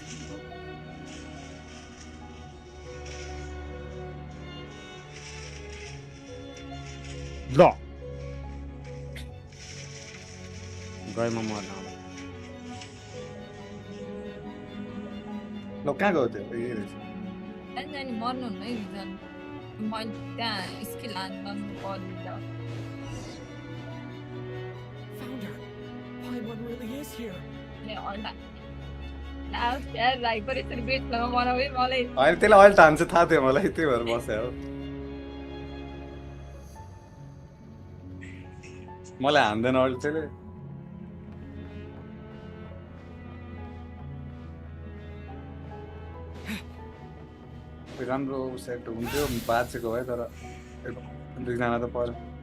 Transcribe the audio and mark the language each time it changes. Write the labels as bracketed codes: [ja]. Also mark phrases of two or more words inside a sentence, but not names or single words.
[ne] ल गएमा मर्न ल कहाँ गयो त्यो ए रहेछ अनि मर्नु हुन्न है रिजन मैले त्यहाँ स्किल हान्न पर्छ [en] Paimon really is here. [ne] ले अल्टा लास्ट यार राइपर यसरी बेट लगा बनाउँ मलाई होइन त्यसलाई अल्ट हान्छ थाहा थियो मलाई त्यही भएर बस्यो हो मलाई हान्दैन अल्ट त्यसले राम्रो सेट हुन्थ्यो बाँचेको भए तर दुईजना त पर्यो